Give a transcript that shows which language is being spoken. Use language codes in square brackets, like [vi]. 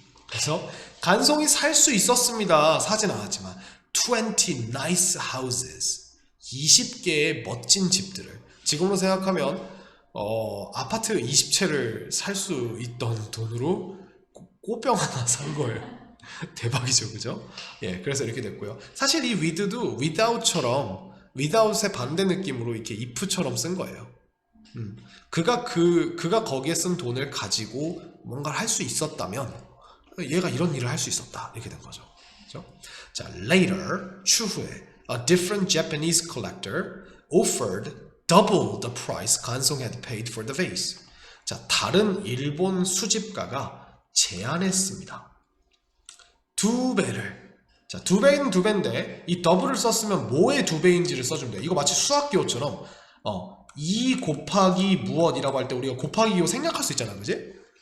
[ko] 그래서 간송이 살 수 있었습니다. 사진 않았지만 20 nice houses 20개의 멋진 집들을 지금으로 생각하면 아파트 20채를 살 수 있던 돈으로 꽃병 하나 산 거예요. 대박이죠, 그죠? 예, 그래서 이렇게 됐고요. 사실 이 with도 without처럼 without의 반대 느낌으로 이렇게 if처럼 쓴 거예요. 그가 거기에 쓴 돈을 가지고 뭔가를 할 수 있었다면 얘가 이런 일을 할 수 있었다 이렇게 된 거죠. 그렇죠? [en] 자, later [ko] 추후에 [en] a different Japanese collector offered double the price 간송 had paid for the vase. [ko] 자, 다른 일본 수집가가 제안했습니다. 2배를. 자, 2배는 2배인데 이 더블을 썼으면 뭐의 2배인지를 써주면 돼요. 이거 마치 수학기호처럼 2 곱하기 무엇이라고 할 때 우리가 곱하기 기호 생략할 수 있잖아, 그지?